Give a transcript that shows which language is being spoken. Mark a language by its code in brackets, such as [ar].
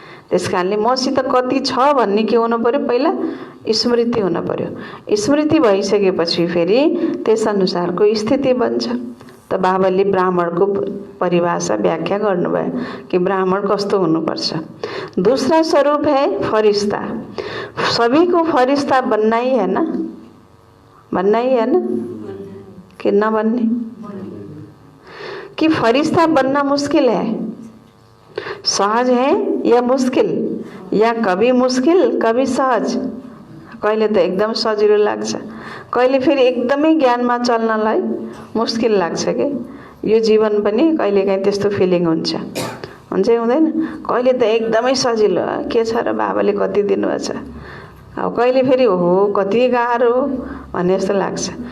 [ne] त्यस कारणले मसित कति छ भन्ने के हुनु पर्यो, पहिला स्मृति हुनु पर्यो। स्मृति भइसकेपछि फेरि त्यसअनुसारको स्थिति बन्छ। त बाबाले ब्राह्मणको परिभाषा व्याख्या गर्नुभयो कि ब्राह्मण कस्तो हुनुपर्छ। [hi] दूसरा स्वरूप है फरिश्ता। सभी को फरिश्ता बनना ही है ना, बनना ही है ना कि न बनने, कि फरिश्ता बनना मुश्किल है, सहज है या मुश्किल, या कभी मुश्किल कभी सहज। [ne] कहिले त एकदम सजिलो लाग्छ, कहिले फेरि एकदमै ज्ञानमा चल्नलाई मुश्किल लाग्छ के। यो जीवन पनि कहिलेकाहीँ त्यस्तो फिलिङ हुन्छ, हुन्छ हुँदैन। कहिले त एकदमै सजिलो, के छ र बाबाले कति दिनुभएको छ, अब कहिले फेरि हो कति गाह्रो भन्ने जस्तो लाग्छ।